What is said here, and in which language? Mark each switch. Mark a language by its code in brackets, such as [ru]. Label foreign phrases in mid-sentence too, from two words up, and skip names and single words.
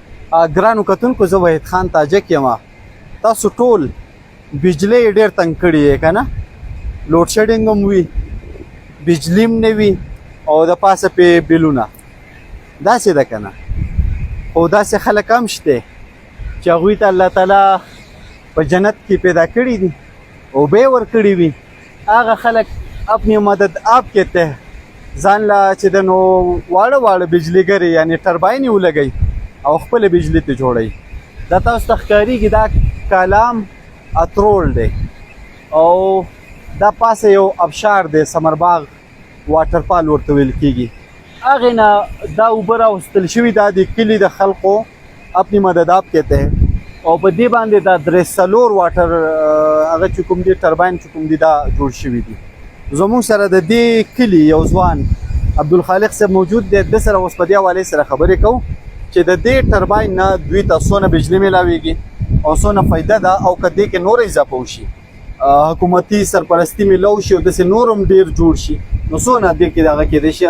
[ps] ګرانو کتونکو زه وحید خان تاجک یم. تاسو ټول بجلی ډېر تنګ کړي یې که نه، [en] load shedding [ps] هم وي، بجلی هم نه وي او د پاسه پې بلونه. داسې ده که نه، خو داسې خلک هم شته چې هغوی ته الله تعالی په جنت کې پیدا کړي دي، اوبه یې ورکړي وي. هغه خلک [ur] اپنی مدد آپ کہتے ہیں، [ps] ځان له چې د نو واړه واړه بجلیګرې یعنې ټرباین یې ولګوي او خپله بجلی ته جوړوي. دا تاسو ته ښکارېږي دا کالام اترول دی او دا پاسه یو ابشار دی، سمرباغ واټر پال ورته ویل کېږي. هغې نه دا اوبه راوستل شوي، دا د کلي د خلقو [ur] اپنی مدد آپ کہتے ہیں [ps] او په دې باندې دا درې څلور واټر هغه چې کوم دی ټرباین چې کوم دی دا جوړ شوي دي. زموږ سره د دې کلي یو ځوان عبدالخالق صاحب موجود دی، د سره اوس په دې حوالې سره خبرې کوو چې د دې ټرباین نه دوی ته څونه بجلي میلاویږي او څونه فایده ده، او که دې کې نور اضافه وشي، حکومتي سرپرستي میلاو شي او داسې نور هم ډېر جوړ شي، نو څونه دې کې دغه کېدی شي.